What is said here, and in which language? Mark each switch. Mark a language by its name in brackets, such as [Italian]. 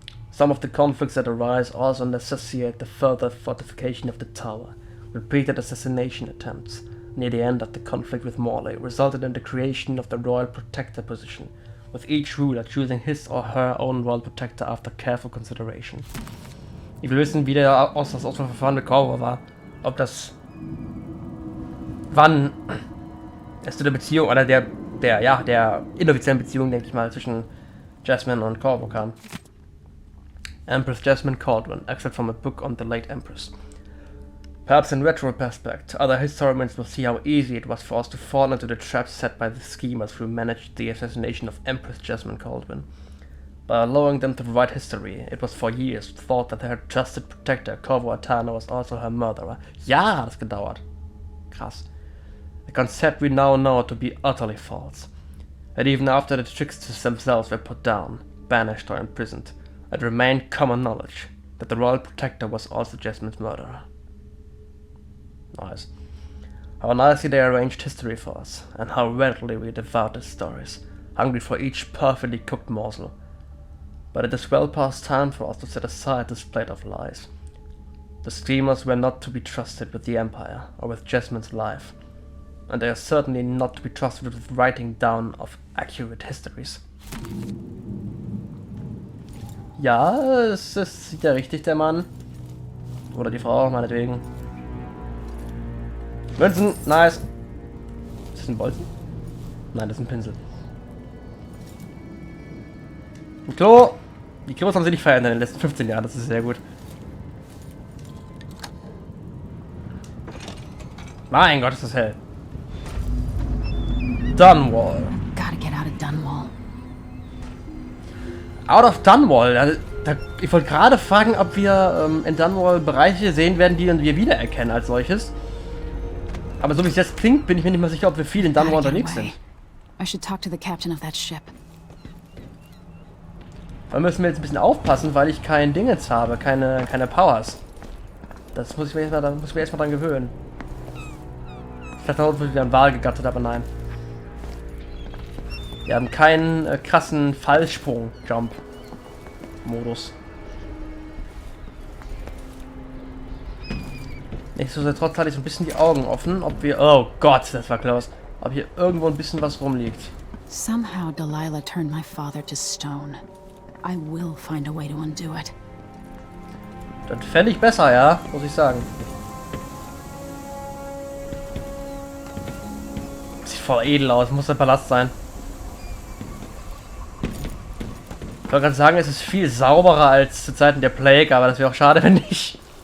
[English] Some of the conflicts that arise also necessitate the further fortification of the tower. Repeated assassination attempts near the end of the conflict with Morley resulted in the creation of the Royal Protector position, with each ruler choosing his or her own Royal Protector after careful consideration. [German] Ich will wissen, wie das Auswahlverfahren mit Corvo war. Ob das... Wann es zu der Beziehung, oder der inoffiziellen Beziehung, denke ich mal, zwischen Jasmine und Corvo kam. [English] Empress Jasmine Caldwin, excerpt from a book on the late Empress. Perhaps in retrospect, other historians will see how easy it was for us to fall into the traps set by the schemers who managed the assassination of Empress Jasmine Caldwin. By allowing them to provide history, it was for years thought that her trusted protector, Corvo Atana, was also her murderer. Ja, hat es gedauert. Krass. A concept we now know to be utterly false. And even after the tricksters themselves were put down, banished or imprisoned, it remained common knowledge that the Royal Protector was also Jasmine's murderer. Nice. How nicely they arranged history for us, and how readily we devoured the stories, hungry for each perfectly cooked morsel. But it is well past time for us to set aside this plate of lies. The schemers were not to be trusted with the Empire, or with Jasmine's life, and they are certainly not to be trusted with writing down of accurate histories. [German] Ja, es ist ja richtig, der Mann. Oder die Frau, meinetwegen. Münzen, nice. Ist das ein Bolzen? Nein, das ist ein Pinsel. Ein Klo. Die Klos haben sie nicht verändert in den letzten 15 Jahren, das ist sehr gut. Mein Gott, ist das hell. Dunwall. [English] Gotta get out of Dunwall. Out of Dunwall. [German] Ich wollte gerade fragen, ob wir in Dunwall Bereiche sehen werden, die wir wiedererkennen als solches. Aber so wie es jetzt klingt, bin ich mir nicht mehr sicher, ob wir viel in Dunwall unterwegs sind. [English] I should talk to the captain of that ship. [German] Da müssen wir jetzt ein bisschen aufpassen, weil ich kein Dingens habe, keine Powers. Das muss ich mir erstmal dran gewöhnen. Ich dachte, da wird wieder ein Wal gegattet, aber nein. Wir haben keinen krassen Fallsprung-Jump-Modus. Nichtsdestotrotz hatte ich so ein bisschen die Augen offen, ob wir... Oh Gott, das war close. Ob hier irgendwo ein bisschen was rumliegt. [English] Somehow Delilah turned my father to stone. I will find a way to undo it. [German] Das fände ich besser, ja, muss ich sagen. Sieht voll edel aus, muss der Palast sein. Ich wollte gerade sagen, es ist viel sauberer als zu Zeiten der Plague, aber das wäre auch schade, wenn nicht.